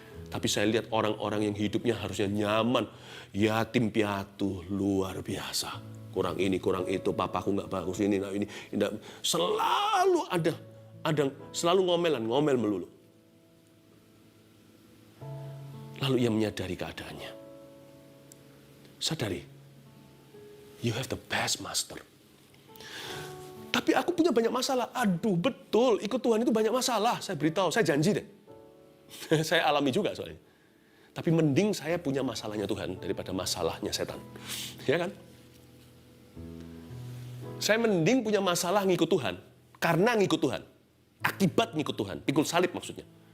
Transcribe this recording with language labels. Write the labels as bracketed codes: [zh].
[id] Tapi saya lihat orang-orang yang hidupnya harusnya nyaman. Yatim piatu, luar biasa. Kurang ini, kurang itu, papaku nggak bagus, ini. Selalu ada selalu ngomel melulu. Lalu ia menyadari keadaannya. Sadari, [en] you have the best master. [id] Tapi aku punya banyak masalah. Aduh, betul, ikut Tuhan itu banyak masalah. Saya beritahu, saya janji deh. Saya alami juga soalnya. Tapi mending saya punya masalahnya Tuhan daripada masalahnya setan. Ya kan? Saya mending punya masalah ngikut Tuhan. Karena ngikut Tuhan. Akibat ngikut Tuhan. Pikul salib maksudnya.